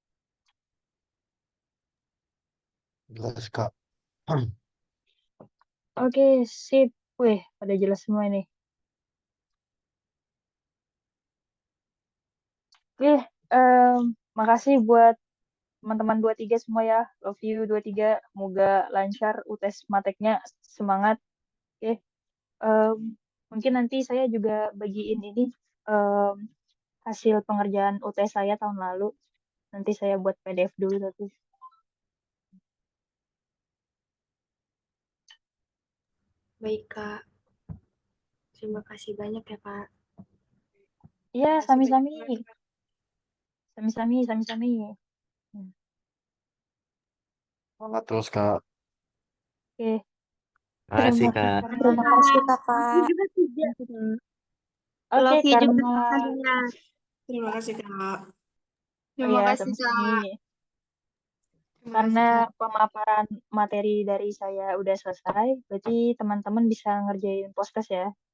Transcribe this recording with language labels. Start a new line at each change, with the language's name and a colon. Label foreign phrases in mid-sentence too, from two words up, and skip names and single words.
Indonesian: Jelas, Kak. Oke, sip. Wih, pada jelas semua ini. Oke, makasih buat teman-teman 23 semua ya.
English: Love you 23.
Indonesian: Semoga lancar UTS mateknya. Semangat. Oke, em, mungkin nanti saya juga bagiin ini em, hasil pengerjaan UTS saya tahun lalu. Nanti saya buat PDF dulu tapi. Baik Kak, terima kasih banyak ya Kak. Iya,
Javanese: sami-sami. Sami-sami, sami-sami.
Indonesian: Semangat terus, Kak. Oke, Makasih, Kak. Terima kasih kakak. juga tiga. oke
English: Love you juga
Indonesian: karena kakaknya. Terima kasih, Kak. oh Terima ya kasih, sama-sama Kak. nih. Terima Karena kasih, Kak. pemaparan materi dari saya udah selesai, berarti teman-teman bisa ngerjain postes ya.